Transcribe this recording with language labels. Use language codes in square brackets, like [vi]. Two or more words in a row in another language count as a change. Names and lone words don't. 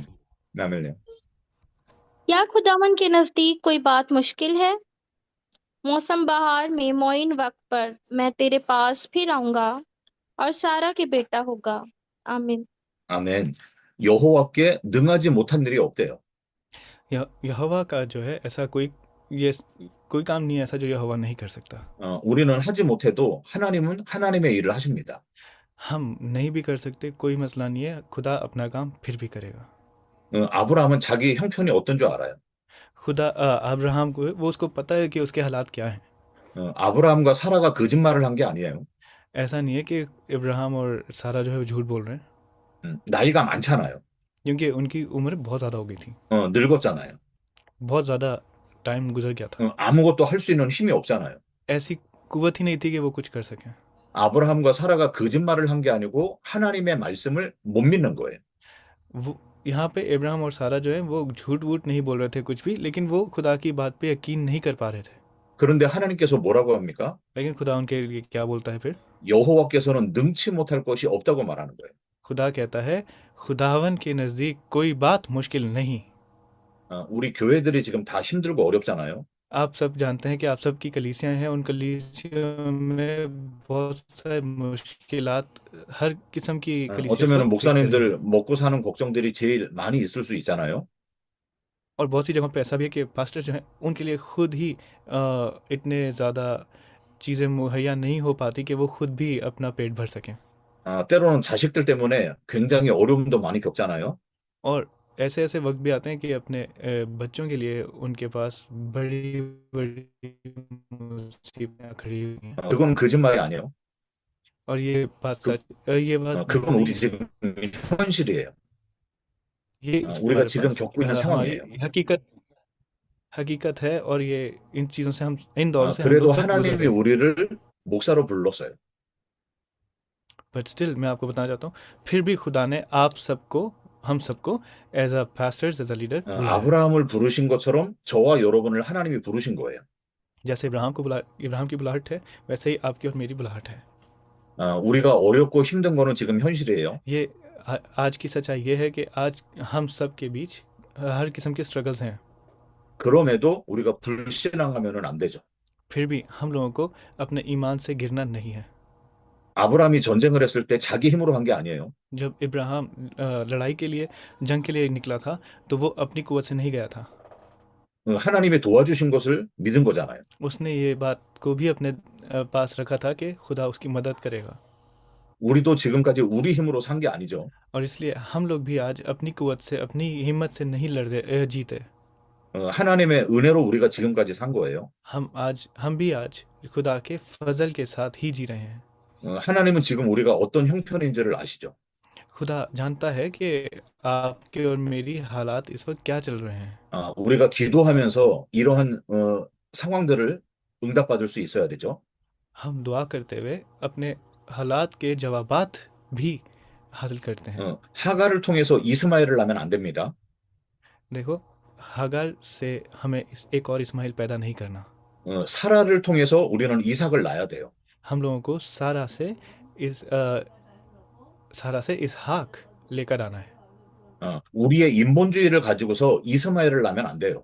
[ko] 나멜님. [ur] کیا خداون کے نزدیک کوئی بات مشکل ہے? موسم بہار میں موئن وقت پر میں تیرے پاس پھر آؤں گا اور سارہ کے بیٹا ہوگا. आमीन। [ko] 아멘. 여호와께 능하지 못한 일이 없대요. [ur] یہوواہ کا جو ہے ایسا یہ کوئی کام نہیں ہے ایسا جو یہوواہ نہیں کر سکتا. [ko] 우리는 하지 못해도 하나님은 하나님의 일을 하십니다. [ur] ہم نہیں بھی کر سکتے، کوئی مسئلہ نہیں ہے، خدا اپنا کام پھر بھی کرے گا. [ko] 아브라함은 자기 형편이 어떤 줄 알아요. [ur] خدا ابراہم کو وہ اس کو پتا ہے کہ اس کے حالات کیا ہیں. [ko] 아브라함과 사라가 거짓말을 한 게 아니에요. [ur] ایسا نہیں ہے کہ ابراہیم اور سارہ جو ہے وہ جھوٹ بول رہے ہیں, [ko] 나이가 많잖아요. [ur] کیونکہ ان کی عمر بہت زیادہ ہو گئی تھی, [ko] 늙었잖아요. [ur] بہت زیادہ ٹائم گزر گیا تھا. [ko] 아무것도 할 수 있는 힘이 없잖아요. [ur] ایسی قوت ہی نہیں تھی کہ وہ کچھ کر سکیں. [ko] 아브라함과 사라가 거짓말을 한 게 아니고 하나님의 말씀을 못 믿는 거예요. [ur] وہ یہاں پہ ابراہیم اور سارہ جو ہے وہ جھوٹ ووٹھ نہیں بول رہے تھے کچھ بھی، لیکن وہ خدا کی بات پہ یقین نہیں کر پا رہے تھے. [ko] 그런데 하나님께서 뭐라고 합니까? [ur] لیکن خدا ان کے لیے کیا بولتا ہے پھر? [ko] 여호와께서는 능치 못할 것이 없다고 말하는 거예요. [ur] خدا کہتا ہے خداون کے نزدیک کوئی بات مشکل نہیں. [ko] 우리 교회들이 지금 다 힘들고 어렵잖아요. [ur] آپ سب جانتے ہیں کہ آپ سب کی کلیسیائیں ہیں، ان کلیسیوں میں بہت سارے مشکلات، ہر قسم کی کلیسیا اس [ko] 어쩌면 [ur] وقت فیس کر رہی ہے. [ko] 목사님들 먹고 사는 걱정들이 제일 많이 있을 수 있잖아요. [ur] اور بہت سی جگہوں پہ ایسا بھی ہے کہ پاسٹر جو ہیں ان کے لیے خود ہی اتنے زیادہ چیزیں مہیا نہیں ہو پاتی کہ وہ خود بھی اپنا پیٹ بھر سکیں. [ko] 때로는 자식들 때문에 굉장히 어려움도 많이 겪잖아요. [ur] اور ایسے ایسے وقت بھی آتے ہیں کہ اپنے بچوں کے لیے ان کے پاس بڑی بڑی مصیبتیں کھڑی ہوئی ہیں. [ko] 그건 거짓말이 아니에요. [ur] اور یہ بات سچ، یہ بات جھوٹ [ko] 그건 [ur] नहीं [ko] 우리 [ur] है, [ko] 지금 현실이에요. [ur] ये [ko] 우리가 [ur] हमारे [ko] 지금 [ur] पास [ko] 겪고 있는 [ur] हमारी [ko] 상황이에요. [ur] حقیقت ہے، اور یہ ان چیزوں سے ہم ان دوروں سے ہم [ko] 그래도 [ur] لوگ سب گزر [ko] 하나님이 [ur] رہے ہیں. [ko] 우리를 목사로 불렀어요. [en] but still [ur] میں آپ کو بتانا چاہتا ہوں، پھر بھی خدا نے آپ سب کو، ہم سب کو [en] as a pastors, as a leader [ur] بلایا ہے. [ko] 아브라함을 부르신 것처럼 저와 여러분을 하나님이 부르신 거예요. [ur] جیسے ابراہیم کی بلاہٹ ہے، ویسے ہی آپ کی اور میری بلاہٹ ہے. [ko] 우리가 어렵고 힘든 거는 지금 현실이에요. [ur] یہ آج کی سچائی یہ ہے کہ آج ہم سب کے بیچ ہر قسم کے اسٹرگلز ہیں, [ko] 그럼에도 우리가 불신앙하면은 안 되죠. [ur] پھر بھی ہم لوگوں کو اپنے ایمان سے گرنا نہیں ہے. [ko] 아브라함이 전쟁을 했을 때 자기 힘으로 한 게 아니에요. [ur] جب ابراہیم لڑائی کے لیے، جنگ کے لیے نکلا تھا، تو وہ اپنی قوت سے نہیں گیا تھا, [ko] 하나님이 도와주신 것을 믿은 거잖아요. [ur] اس نے یہ بات کو بھی اپنے پاس رکھا تھا کہ خدا اس کی مدد کرے گا. [ko] 우리도 지금까지 우리 힘으로 산 게 아니죠. [ur] اور اس لیے ہم لوگ بھی آج اپنی قوت سے، اپنی ہمت سے نہیں جیتے. [ko] 하나님의 은혜로 우리가 지금까지 산 거예요. [ur] ہم بھی آج خدا کے فضل کے ساتھ ہی جی رہے ہیں. [ko] 하나님은 지금 우리가 어떤 형편인지를 아시죠? [ur] خدا جانتا ہے کہ آپ کے اور میری حالات اس وقت کیا چل رہے ہیں. [ko] 우리가 기도하면서 이러한 상황들을 응답받을 수 있어야 되죠. [ur] ہم دعا کرتے ہوئے اپنے حالات کے جوابات بھی حاصل کرتے ہیں. [ko] 하갈을 통해서 이스마엘을 낳으면 안 됩니다. [ur] دیکھو، ہاگار سے ہمیں ایک اور اسماعیل پیدا نہیں کرنا. [ko] 사라를 통해서 우리는 이삭을 낳아야 돼요. [ur] ہم لوگوں کو سارہ سے اسحاق لے کر آنا ہے. [ko] 우리의 인본주의를 가지고서 이스마엘을 낳으면 안 돼요.